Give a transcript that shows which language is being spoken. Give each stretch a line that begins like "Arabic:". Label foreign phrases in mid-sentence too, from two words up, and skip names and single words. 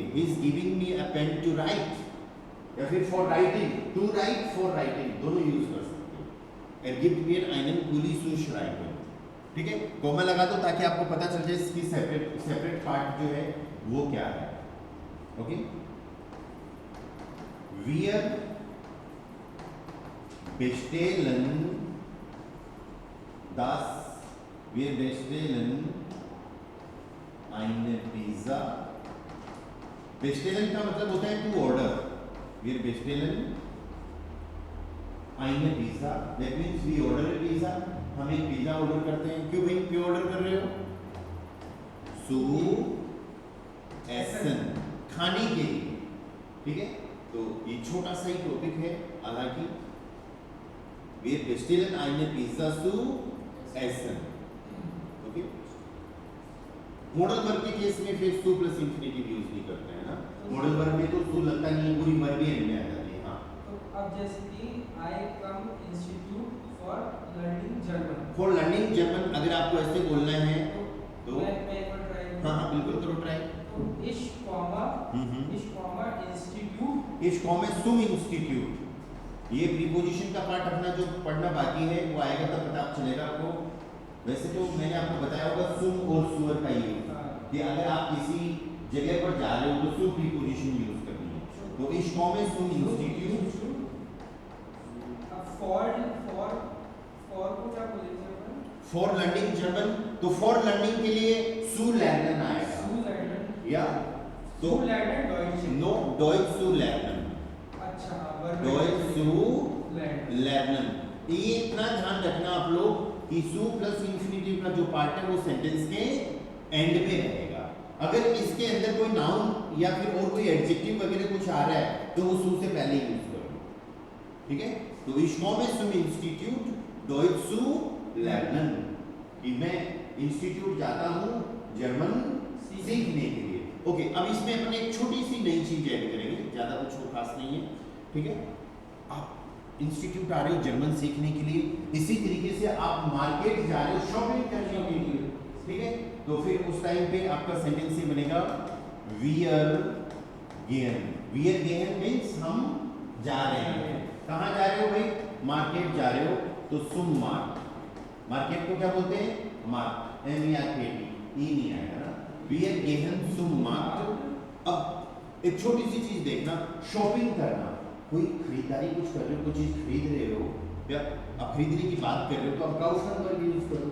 English: he is giving me a pen to write,
Hindi: या फिर
English: for writing, to write, for writing,
Hindi: दोनों यूज कर सकते हो।
German: Er gibt mir einen Kuli zu schreiben,
Hindi: ठीक है। कोमा लगा दो ताकि आपको पता चल जाए इसकी
English: separate part
Hindi: जो है वो क्या है, ओके।
German: Wir bestellen eine Pizza।
Hindi: bestellen का मतलब होता है
English: to order.
German: Wir bestellen eine Pizza,
English: that means we order a pizza,
Hindi: हम एक पिज्जा ऑर्डर करते हैं। क्यों भाई, क्यों ऑर्डर कर रहे हो?
German: zu essen,
Hindi: खाने के लिए, ठीक है। तो ये छोटा सा ही टॉपिक है, हालांकि
German: wir bestellen eine Pizza zu essen,
English: ओके। modal verb
Hindi: के केस में फिर सु
English: plus infinitive
Hindi: यूज नहीं करते हैं ना।
English: modal verb
Hindi: में तो सु लगता नहीं है, पूरी वर्ब ही एंड में आ जाती है। हाँ, तो अब जैसे कि
English: I come institute for learning German, for learning German
Hindi: अगर आपको ऐसे बोलना है तो मैं एक बार ट्राई, हाँ बिल्कुल करो ट्राई।
German: तो ich komme Institut, ich komme zum Institut,
Hindi: ये प्रीपोजिशन का पार्ट अपना जो पढ़ना बाकी है वो आएगा तब पता चलेगा आपको। वैसे तो मैंने आपको बताया होगा सुम और सुअर का यूज, कि अगर आप किसी जगह पर जा रहे हो तो सु प्रीपोजिशन यूज करनी है।
German: तो ich komme zum Institut
Hindi: फॉर को क्या बोलेंगे अपन?
English: for learning German.
Hindi: तो
English: for learning
Hindi: के लिए
German: zu lernen
Hindi: आएगा
German: Zu lernen.
Hindi: या तो
German: Zu lernen Deutsch. nein Deutsch zu lernen,
Hindi: अच्छा verb
German: Deutsch zu lernen. लर्नन।
Hindi: ये इतना ध्यान रखना आप लोग कि सु
English: plus infinitive
Hindi: का जो पार्ट है वो सेंटेंस के एंड में रहेगा। अगर इसके अंदर कोई नाउन या फिर और कोई एडजेक्टिव वगैरह कुछ आ रहा है तो वो सु से पहले यूज करो, ठीक है।
German: तो ich komme zum Institut Deutsch zu lernen,
Hindi: कि मैं इंस्टीट्यूट जाता हूँ जर्मन सीखने के लिए। ओके, अब इसमें अपन एक छोटी सी नई चीज ऐड करेंगे, ज्यादा कुछ खास नहीं है, ठीक है। आप इंस्टीट्यूट आ रहे हो जर्मन सीखने के लिए, इसी तरीके से आप मार्केट जा रहे हो शॉपिंग करने के लिए, ठीक है। तो फिर उस टाइम पे आपका सेंटेंस ये बनेगा
German: wir gehen। wir gehen
Hindi: मींस हम जा रहे हैं। कहाँ जा रहे हो भाई? मार्केट जा रहे हो तो
German: zum Markt।
Hindi: मार्केट को क्या बोलते हैं? मार्क, M-E-R-K-T, ई नहीं आएगा ना।
German: wir gehen zum Markt।
Hindi: अब एक छोटी सी चीज देखना, शॉपिंग करना, कोई खरीदारी कुछ कर रहे हो, कुछ चीज खरीद रहे हो या आप खरीदने की बात कर रहे हो तो आप काउशन वर्ड यूज करो।